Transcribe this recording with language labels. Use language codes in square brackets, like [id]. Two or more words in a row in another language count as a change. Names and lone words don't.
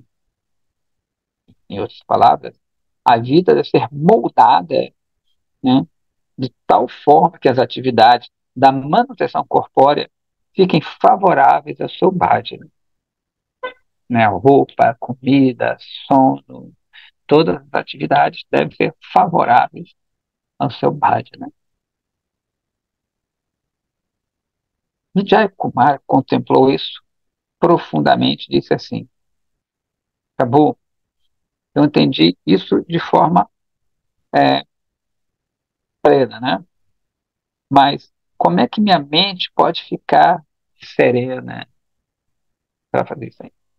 [pt] Em outras palavras, a vida deve ser moldada, né, de tal forma que as atividades da manutenção corpórea fiquem favoráveis ao seu bhajana. Né, roupa, comida, sono, todas as atividades devem ser favoráveis ao seu bhajana. Vijay Kumar contemplou isso profundamente, disse assim: acabou, eu entendi isso de forma é, plena, né? Mas como é que minha mente pode ficar serena para fazer isso aí?